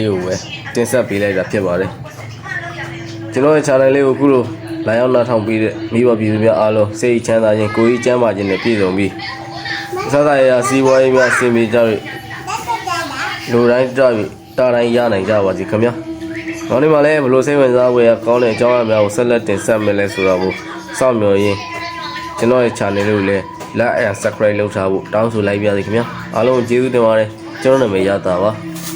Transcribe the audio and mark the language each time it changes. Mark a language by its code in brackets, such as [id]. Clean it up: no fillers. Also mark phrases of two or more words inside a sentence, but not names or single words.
[my] လေးကိုပဲတင်ဆက်ပေးလိုက်တာဖြစ်ပါတယ်ကျွန်တော်ရဲ့ channel လေးကိုခုလိုလာရောက်နားထောင်ပေးတဲ့မိဘပြည်သူများအားလုံးစိတ်ချမ်းသာခြင်းကိုယ်ကြီးကျန်းမာခြင်းနဲ့ပြည့်စုံပြီးအစသာရစီးပွားရေးများအဆင်ပြေကြ၍လူတိုင်းကြ၍တာတိုင်းရနိုင်ကြပါစေခင်ဗျာ။နောက်နေ့မှလည်းဘလို့စိတ်ဝင်စားဖွယ်ကောင်းတဲ့အကြောင်းအရာများကိုဆက်လက်တင်ဆက်မယ်လဲဆိုတော့စောင့်မျှော်ရင်းကျွန်တော်ရဲ့ channel လေးကိုလည်း [en] like and subscribe [my] လုပ်ထားဖို့တောင်းဆိုလိုက်ပါရစေခင်ဗျာ။အားလုံးကျေးဇူးတင်ပါတယ်ကျွန်တော်နာမည်ရတာပါ။